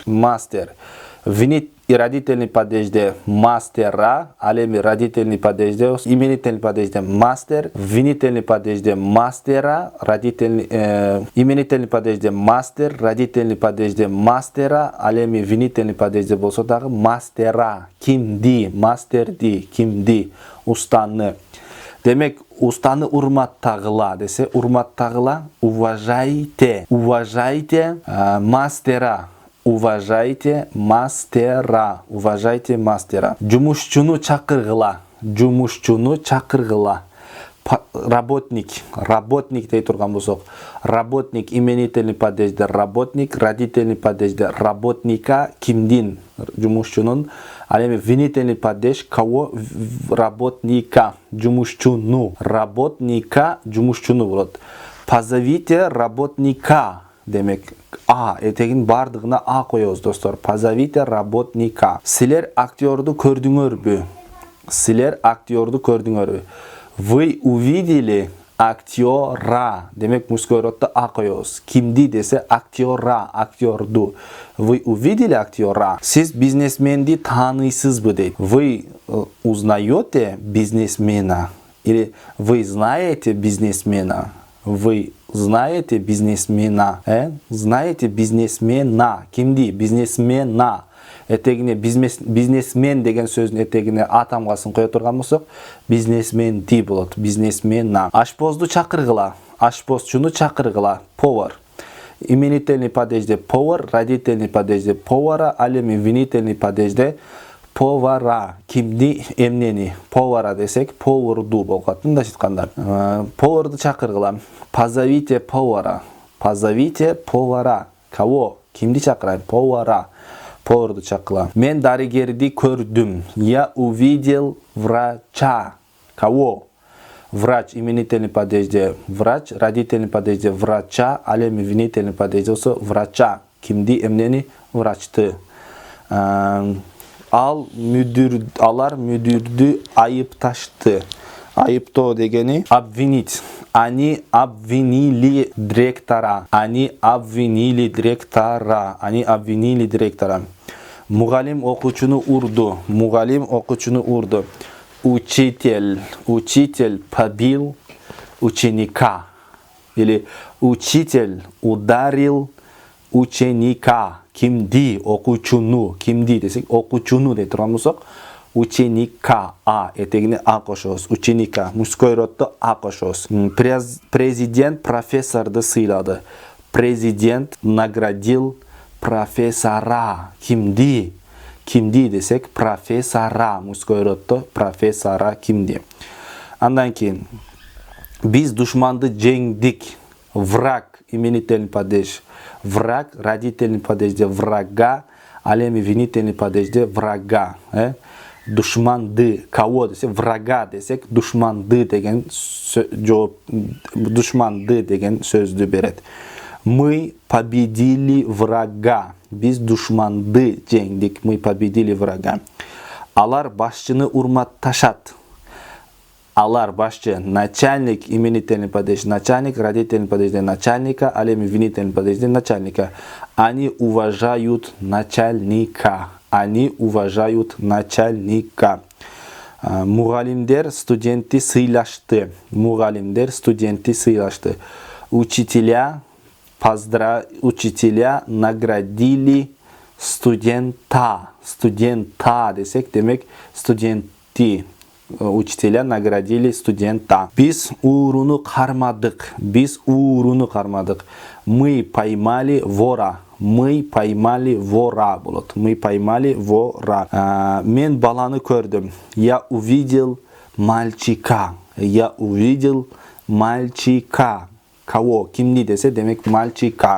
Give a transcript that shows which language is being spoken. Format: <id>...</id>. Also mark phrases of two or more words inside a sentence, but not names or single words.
<ky>Родительный падежде мастера, ал эми родительный падежде, именительный падежде мастер, винительный падежде мастера, именительный падежде мастер, родительный падежде мастера, ал эми винительный падежде болсо дагы мастера, кимди, мастерди, кимди, устаны. Демек устаны урматтагыла десе, урматтагыла,</ky> <ru>уважайте мастера. Уважайте мастера. Уважайте мастера.</ru> <ky>Жумушчуну чакыргыла. Жумушчуну чакыргыла. Работник дей турган болсок. Работник именительный падежде работник, родительный падежде работника, кимдин жумушчунун. Ал эми</ky> <ru>винительный падеж кого? Работника,</ru> <ky>жумушчуну. Работника, жумушчуну болот.</ky> <ru>Позовите работника.</ru> <ky>Демек этегин бардыгына коебуз достор.</ky> <ru>Позовите работника.</ru> <ky>Силер актерду көрдүңөрбү?</ky> <ru>Вы увидели актера.</ru> <ky>Демек мужской роддо коебуз. Кимди десе актера, актерду.</ky> <ru>Вы увидели актера?</ru> <ky>Сиз бизнесменди тааныйсызбы дейт.</ky> <ru>Вы узнаете бизнесмена? Или вы знаете бизнесмена? Вы знаете бизнесмена? Знаете бизнесмена?</ru> <ky>Кимди?</ky> <ru>Бизнесмена.</ru> <ky>Этегине бизнесмен деген сөздүн этегине атамгасын кое турган болсок, бизнесмен ди болот. Бизнесмена. Ашпозду чакыргыла. Ашпозчуну чакыргыла. Повар. Именительный падежде повар, родительный падежде повара, ал эми винительный падежде повара. Кимди? Эмнени? Повара десек, поварду болот. Мындайча айтканда, поварду чакыргыла.</ky> <ru>Позовите повара. Позовите повара. Кого?</ru> <ky>Кимди чакырайм? Повара. Поварду чакыргыла. Мен дарыгерди көрдүм.</ky> <ru>Я увидел врача. Кого?</ru> <ky>Врач, именительный падежде врач, родительный падежде врача, ал эми винительный падежде болсо врача. Кимди? Эмнени? Врачты. Алар мүдүрдү айыпташты. Айыптоо дегени обвинить.</ky> <ru>Они обвинили директора.</ru> <ky>Мугалим окуучуну урду.</ky> <ru>Учитель побил ученика. Или учитель ударил ученика.</ru> <ky>Кимди? Окуучуну. Кимди десек, окуучуну дей турган болсок, ученика. Этегине кошобуз. Ученика. Мужской роддо кошобуз. Президент профессорду сыйлады.</ky> <ru>Президент наградил профессора.</ru> <ky>Кимди? Кимди десек, профессора. Мужской роддо профессора. Кимди? Андан кийин биз душманды жеңдик.</ky> <ru>Враг, именительный падеж.</ru> <ky>Враг, родительный падежде врага, ал эми винительный падежде врага. Душманды. Кого десек, врага десек, душманды деген сөздү берет.</ky> <ru>Мы победили врага.</ru> <ky>Биз душманды жеңдик.</ky> <ru>Мы победили врага.</ru> <ky>Алар башчыны урматташат. Алар башчы</ky> <ru>начальник, именительный падеж начальник, родительный падеж начальника,</ru> <ky>ал эми</ky> <ru>винительный падеж начальника. Они уважают начальника. Они уважают начальника.</ru> <ky>Мугалимдер студенти сыйлашты. Мугалимдер студенти сыйлашты.</ky> <ru>Учителя наградили студента.</ru> <ky>Студента десек демек студенти.</ky> <ru>Учителя наградили студента.</ru> <ky>Biz уруну кармадык. Biz уруну кармадык.</ky> <ru>Мы поймали вора. Мы поймали вора болот. Мы поймали вора.</ru> <ky>Мен баланы көрдüm.</ky> <ru>Я увидел мальчика. Я увидел мальчика. Кого?</ru> <ky>Кимди десе демек мальчика.</ky>